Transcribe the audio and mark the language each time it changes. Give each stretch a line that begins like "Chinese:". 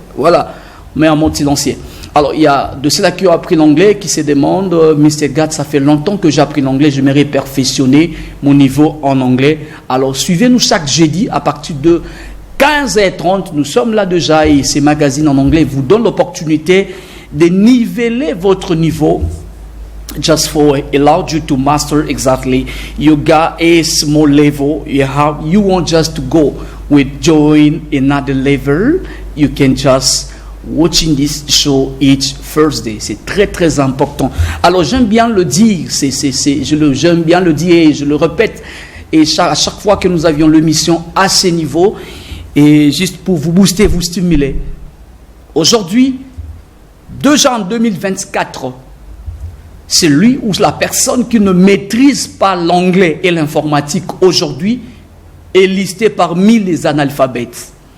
French: Voilà, mais en mode silencieux. Alors, il y a de ceux-là qui ont appris l'anglais qui se demandent, Mr. Gad, ça fait longtemps que j'ai appris l'anglais, j'aimerais perfectionner mon niveau en anglais. Alors, suivez-nous chaque jeudi à partir de 15h30. Nous sommes là déjà et ces magazines en anglais vous donnent l'opportunité de niveler votre niveau.
English: Just for allow you to master exactly. You got a small level. You want just to go with join another level. You can just watching this show each Thursday.
French: C'est très très important. Alors j'aime bien le dire, j'aime bien le dire et je le répète. Et à chaque fois que nous avions l'émission à ce niveau, et juste pour vous booster, vous stimuler. Aujourd'hui, déjà en 2024, c'est lui ou la personne qui ne maîtrise pas l'anglais et l'informatique aujourd'hui est listée parmi les analphabètes.